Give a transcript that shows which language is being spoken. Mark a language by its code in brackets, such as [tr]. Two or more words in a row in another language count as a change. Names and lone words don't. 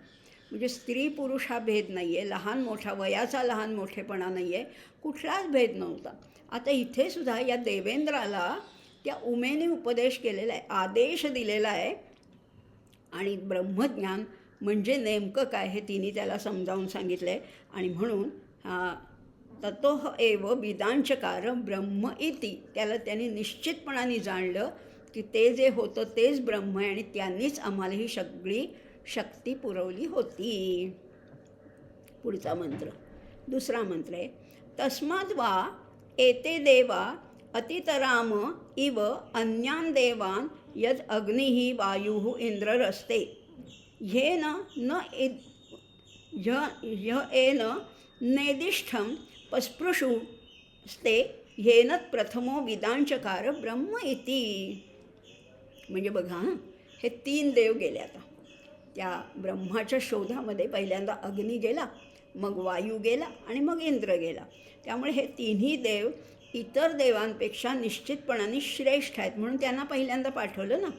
[mr] म्हणजे स्त्री पुरुष हा भेद नाही आहे, लहान मोठा वयाचा लहान मोठेपणा नाही आहे, कुठलाच भेद नव्हता. आता इथे सुद्धा या देवेंद्राला त्या उमेने उपदेश केलेला आहे, आदेश दिलेला आहे. आणि ब्रह्मज्ञान म्हणजे नेमकं काय हे तिने त्याला समजावून सांगितलं आहे. आणि म्हणून [sa] ततोह एव विदांचकार ब्रह्म इति, [mr] त्याला त्यांनी निश्चितपणाने जाणलं की ते जे होतं तेच ब्रह्म आहे आणि त्यांनीच आम्हाला ही सगळी शक्ती पुरवली होती. पुढचा मंत्र, दुसरा मंत्र आहे, [sa] तस्माद् वा एते देवा अतितराम इव अन्यान देवान यद अग्निः वायुः इंद्ररस्ते येन न येन नेदिष्ठं पस्पृशुस्ते येन प्रथमो विदांचकार ब्रह्म इति. [mr] म्हणजे बघा, हे 3 देव गेले. आता त्या ब्रह्माच्या शोधामध्ये पहिल्यांदा अग्नी गेला, मग वायू गेला आणि मग इंद्र गेला. त्यामुळे हे 3ही देव इतर देवांपेक्षा निश्चितपणाने श्रेष्ठ आहेत म्हणून त्यांना पहिल्यांदा पाठवलं ना.